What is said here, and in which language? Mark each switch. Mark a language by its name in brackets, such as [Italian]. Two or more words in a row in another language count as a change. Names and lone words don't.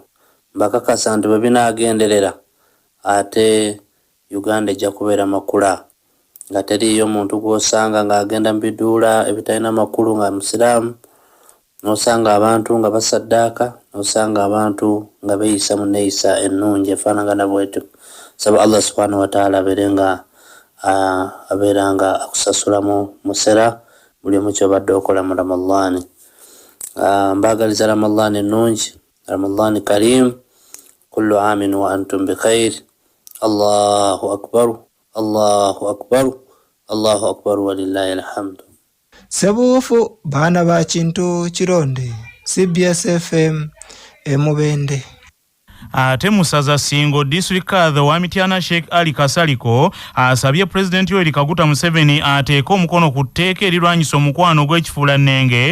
[Ganda] Mbakakasa nti bwe binaagenderera ate Uganda ejja kubeera makula, nga teriyo omuntu gw'osanga ng'agenda mu biduula ebitalina makulu nga musiraamu, n'osanga abantu nga basaddaaka, n'osanga abantu nga beeyisa mu neeyisa ennungi efaanagana bwetyo. Saba [Arabic] الله سبحانه وتعالى [Ganda] abeeranga akusasulamu musera buli omu ky'obadde okola mu Ramadhaani. Mbaagaliza Ramadhaani ennungi, [Arabic] رمضان كريم كل عام وأنتم بخير. الله أكبر الله أكبر الله أكبر ولله الحمد. Sebuufu baana ba Kintu Kironde, CBS FM Mubende. Ate Musaza Singo District Kadha wa Mityana Sheikh Ali Kasaliko asabye President Yoweri Kaguta Museveni ateeka omukono ku tteeka erirwanyisa omukwano gw'ekifuulannenge.